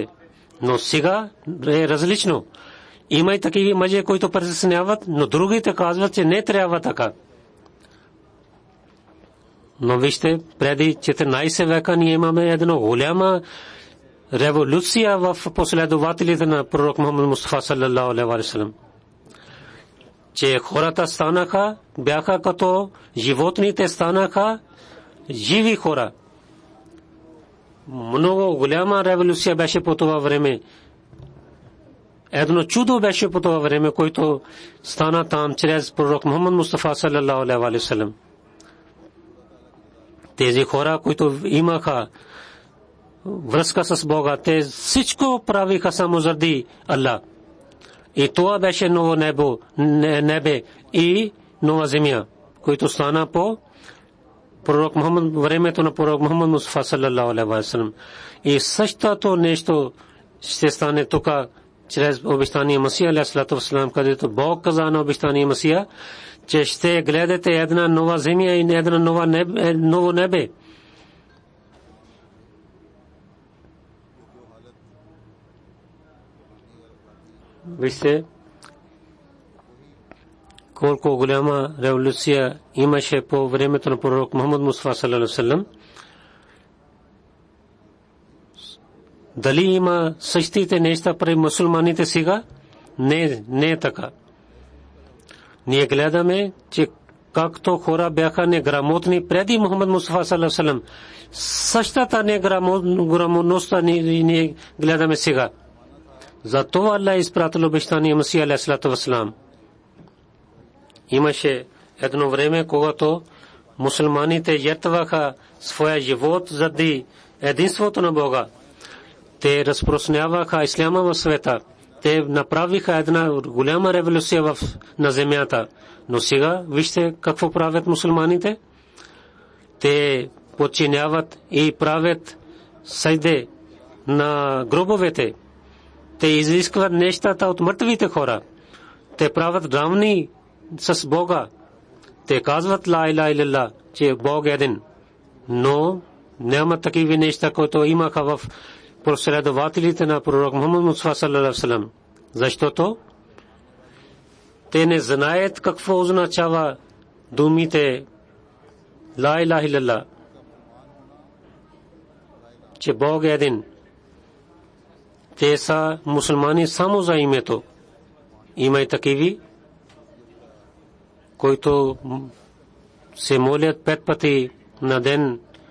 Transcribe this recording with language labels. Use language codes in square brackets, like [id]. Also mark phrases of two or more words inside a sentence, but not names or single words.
[bg] Но сега е различно. Има и такива мъже, които притесняват, но другите казват, че не трябва така. Но вижте, преди 14 века ние имаме една голяма революция в последователите на пророк Мухаммад Мустафа [ar] صلى الله عليه وسلم. [bg] Че хората станаха, бяха като животните, станаха живи хора. Много голяма революция беше по това време. Едно чудо беше по това време, което стана там чрез пророк Мухаммад Мустафа [ar] صلى الله عليه وسلم. [bg] Тези хора, които имаха връзка с Бога, те всичко правиха само заради Аллах. И това беше ново небе и нова земя, който стана по пророк Мухаммад, времето на пророк Мухаммад Мустафа [ar] صلى الله عليه وسلم. [bg] И същото нещо ще стане тук чрез обещания Масия [ar] عليه وسلم, [bg] където Бог каза на обещания Масия, че ще гледате една нова земя и една ново небе. Вижте колко голяма революция имаше по времето на пророк Мухаммад Мустафа [ar] صلى الله عليه وسلم. [bg] Дали има същите неща при мусулманите сега? Не е така. Ние гледаме, че както хора бяха неграмотни преди Мухаммад Мустафа [ar] صلى الله عليه وسلم, [bg] същата неграмотността ние гледаме сега. Затова Аллах изпратил обещания Масия [ar] عليه وسلم. [bg] Имаше едно време, когато мусулманите жертваха своя живот заради единството на Бога. Те разпространяваха исляма в света. Те направиха една голяма революция на земята. Но сега вижте какво правят мусулманите. Те подчиняват и правят сайде на гробовете. Те изискват нещата от мъртвите хора. Те правят равни с Бога. Те казват [ar] لا إله إلا الله, [bg] че Бог е един. Но няма такива неща, които имаха в последователите на пророк Мухаммад Мустафа [ar] صلى الله عليه وسلم. [bg] Защото те не знаят какво означава думите [ar] لا إله إلا الله, [bg] че Бог е един. Те са мусулмани само за името. Има и такиви, които се молят 5 пъти на ден.